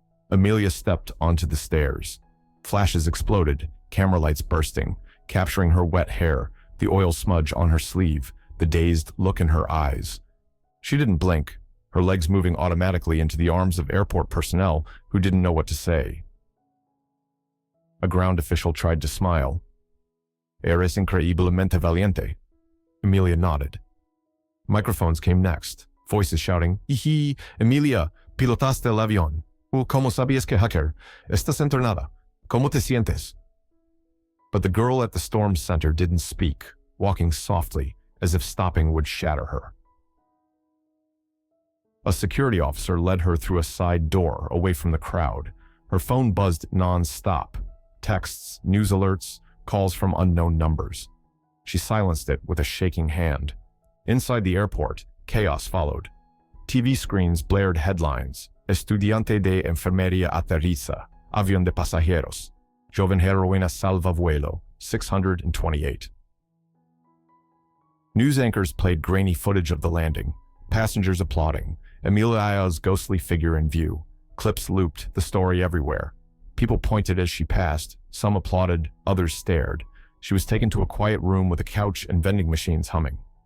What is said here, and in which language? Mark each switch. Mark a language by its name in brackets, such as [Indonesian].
[English] Amelia stepped onto the stairs. Flashes exploded, camera lights bursting, capturing her wet hair, the oil smudge on her sleeve, the dazed look in her eyes. She didn't blink, her legs moving automatically into the arms of airport personnel who didn't know what to say. A ground official tried to smile. [Spanish] "Eres increíblemente valiente." [English] Amelia nodded. Microphones came next, voices shouting, "Hihi, Emilia, pilotaste el avión. [Spanish] ¿Cómo sabías que hacker? Estás entrenada. ¿Cómo te sientes?" [English] But the girl at the storm center didn't speak, walking softly, as if stopping would shatter her. A security officer led her through a side door, away from the crowd. Her phone buzzed non-stop. Texts, news alerts, calls from unknown numbers. She silenced it with a shaking hand. Inside the airport, chaos followed. TV screens blared headlines. [Spanish] Estudiante de enfermería aterriza. Avión de pasajeros. Joven heroína salva vuelo. 628. [English] News anchors played grainy footage of the landing. Passengers applauding. Emilia's ghostly figure in view. Clips looped, the story everywhere. People pointed as she passed. Some applauded, others stared. She was taken to a quiet room with a couch and vending machines humming.